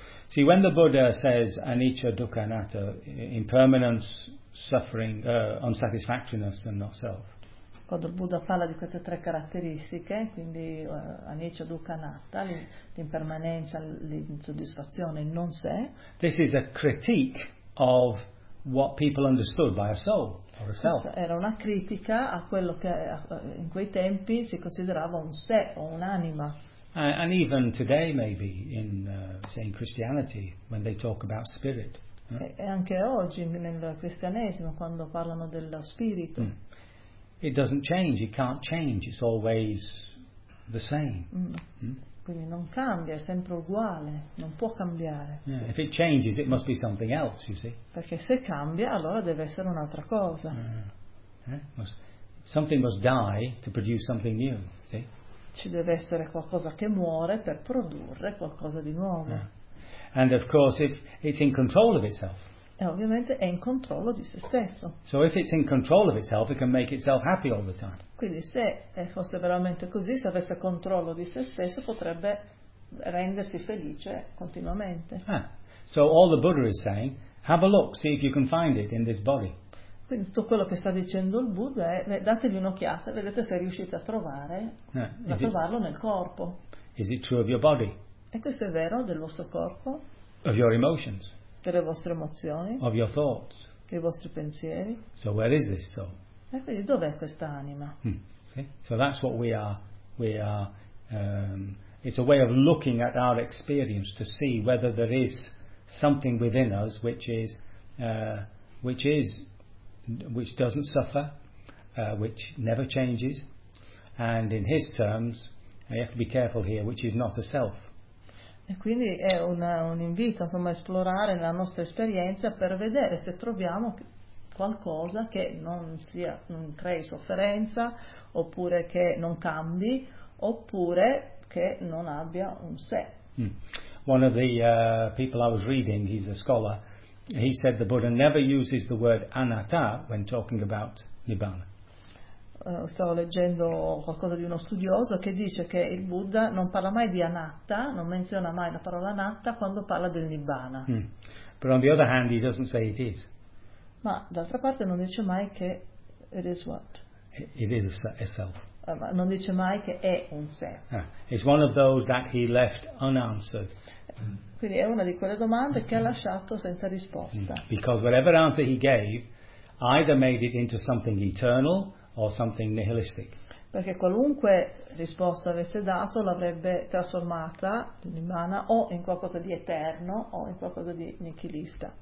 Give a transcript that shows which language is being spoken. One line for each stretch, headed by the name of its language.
English: See, when the Buddha says anicca, dukkha, anatta, impermanence, suffering, unsatisfactoriness and not self.
Italian: Quando il Buddha parla di queste tre caratteristiche, quindi anicca, dukkha, anatta, l'impermanenza, l'insoddisfazione, il non sé.
English: This is a critique of what people understood by a soul or a self.
Italian: Era una critica a quello che in quei tempi si considerava un sé o un'anima.
English: And even today, maybe in say in Christianity, when they talk about spirit.
Italian: E anche oggi nel cristianesimo quando parlano dello spirito.
English: It doesn't change, it can't change, it's always the same.
Italian: Quindi non cambia, è sempre uguale, non può cambiare.
English: Yeah, if it changes, it must be something else, you see.
Italian: Perché se cambia, allora deve essere un'altra cosa.
English: Something must die to produce something new, see?
Italian: Ci deve essere qualcosa che muore per produrre qualcosa di nuovo.
English: And of course if it's in control of itself.
Italian: E ovviamente è in controllo di se stesso.
English: So if it's in control of itself, it can make itself happy all the time.
Italian: Quindi se fosse veramente così, se avesse controllo di se stesso, potrebbe rendersi felice continuamente.
English: So all the Buddha is saying, have a look, see if you can find it in this body.
Italian: Quindi tutto quello che sta dicendo il Buddha è dategli un'occhiata, vedete se riuscite a trovare a trovarlo nel corpo.
English: Is it true of your body?
Italian: E questo è vero del vostro corpo?
English: Of your emotions.
Italian: Delle vostre emozioni?
English: Of your thoughts.
Italian: Dei vostri pensieri?
English: So where is this soul?
Italian: E quindi dov'è questa anima?
English: So that's what we are it's a way of looking at our experience to see whether there is something within us which doesn't suffer, which never changes, and in his terms, you have to be careful here, which is not a self.
Italian: E quindi è un invito, insomma, a esplorare la nostra esperienza per vedere se troviamo qualcosa che non crei sofferenza, oppure che non cambi, oppure che non abbia un sé.
English: One of the people I was reading, he's a scholar, he said the Buddha never uses the word anatta when talking about Nibbana.
Italian: Stavo leggendo qualcosa di uno studioso che dice che il Buddha non parla mai di anatta, non menziona mai la parola anatta quando parla del Nibbana.
English: But on the other hand he doesn't say it is.
Italian: Ma d'altra parte non dice mai che
English: it is what? It is a self.
Italian: Non dice mai che è un sé.
English: It's one of those that he left unanswered.
Italian: Quindi è una di quelle domande che ha lasciato senza risposta.
English: Because whatever answer he gave either made it into something eternal or something nihilistic.
Italian: Perché qualunque risposta avesse dato l'avrebbe trasformata in nibbana o in qualcosa di eterno o in qualcosa di nichilista.